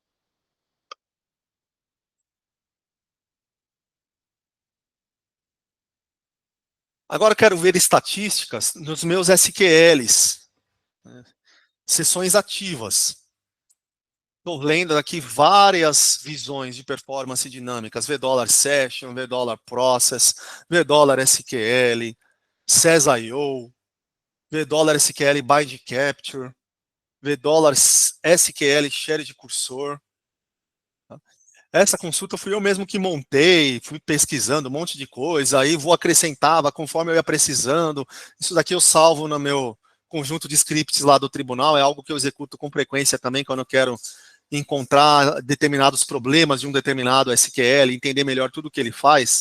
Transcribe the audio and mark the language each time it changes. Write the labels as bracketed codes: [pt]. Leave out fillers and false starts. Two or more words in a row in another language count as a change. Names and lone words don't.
[pt] Agora eu quero ver estatísticas nos meus SQLs, sessões ativas. Estou lendo aqui várias visões de performance dinâmicas, VDollar Session, VDollar Process, VDollar SQL, SES.io, VDollar SQL Bind Capture, VDollar SQL Share de Cursor. Essa consulta fui eu mesmo que montei, fui pesquisando um monte de coisa, aí vou acrescentava conforme eu ia precisando. Isso daqui eu salvo no meu conjunto de scripts lá do tribunal, é algo que eu executo com frequência também quando eu quero encontrar determinados problemas de um determinado SQL, entender melhor tudo o que ele faz.